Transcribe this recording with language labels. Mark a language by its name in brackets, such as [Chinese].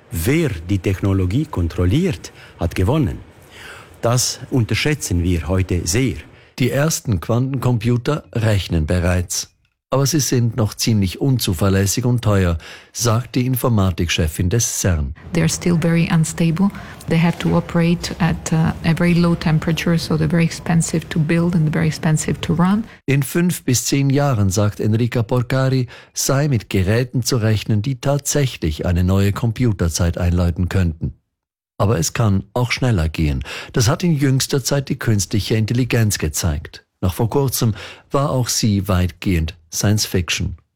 [German] Wer die Technologie kontrolliert, hat gewonnen. Das unterschätzen wir heute sehr. Die ersten Quantencomputer rechnen bereits. Aber sie sind noch ziemlich unzuverlässig und teuer, sagt die Informatikchefin des CERN. [English] They are still very unstable. They have to operate at a very low temperature, so they're very expensive to build and very expensive to run. [German] In 5 bis 10 Jahren, sagt Enrica Borgari, sei mit Geräten zu rechnen, die tatsächlich eine neue Computerzeit einläuten könnten. Aber es kann auch schneller gehen. Das hat in jüngster Zeit die künstliche Intelligenz gezeigt. Noch vor kurzem war auch sie weitgehend Science Fiction.